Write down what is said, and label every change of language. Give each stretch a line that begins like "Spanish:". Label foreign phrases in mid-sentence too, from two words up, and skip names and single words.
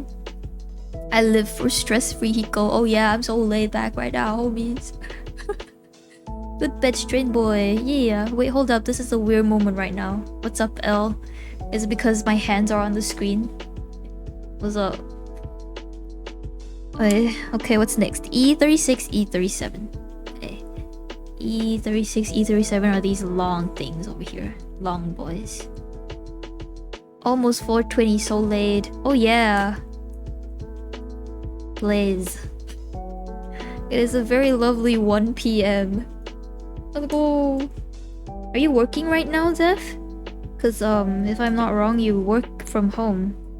English: I live for stress-free Hiko. Oh yeah, I'm so laid back right now, homies. Good bed, Strain Boy. Yeah. Wait, hold up. This is a weird moment right now. What's up, L? Is it because my hands are on the screen? What's up? Okay, what's next? E36, E37. Okay. E36, E37 are these long things over here. Long boys. Almost 4:20, so late. Oh yeah. Blaze. It is a very lovely 1 p.m. Let's go. Are you working right now, Zeph? Cause if I'm not wrong, you work from home.